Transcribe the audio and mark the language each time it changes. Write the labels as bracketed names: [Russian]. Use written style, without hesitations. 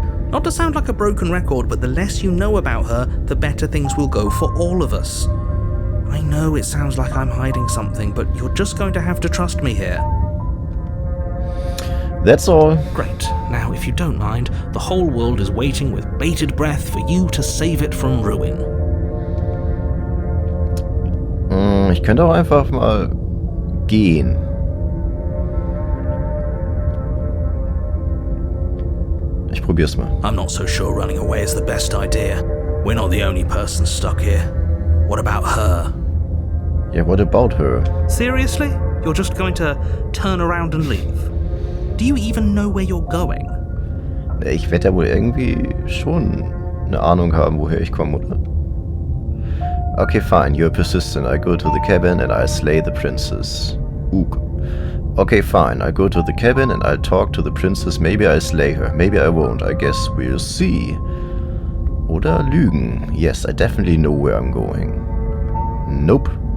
[English] Not to sound like a broken record, but the less you know about her, the better things will go for all of us. I know it sounds like I'm hiding something, but you're just going to have to trust me here. That's all. Great. Now, if you don't mind, the whole world is waiting with bated breath for you to save it from ruin. [German] Ich könnte auch einfach mal gehen. Ich probier's mal. [English] I'm not so sure running away is the best idea. We're not the only person stuck here. What about her? Yeah, what about her? Seriously? You're just going to turn around and leave? Do you even know where you're going? [German] Ich werde ja wohl irgendwie schon eine Ahnung haben, woher ich komme, oder? [English] Okay, fine, you're persistent. I go to the cabin and I slay the princess. Ook. Okay, fine, I go to the cabin and I'll talk to the princess. Maybe I slay her, maybe I won't. I guess we'll see. [German] Oder lügen. [English] Yes, I definitely know where I'm going. Nope.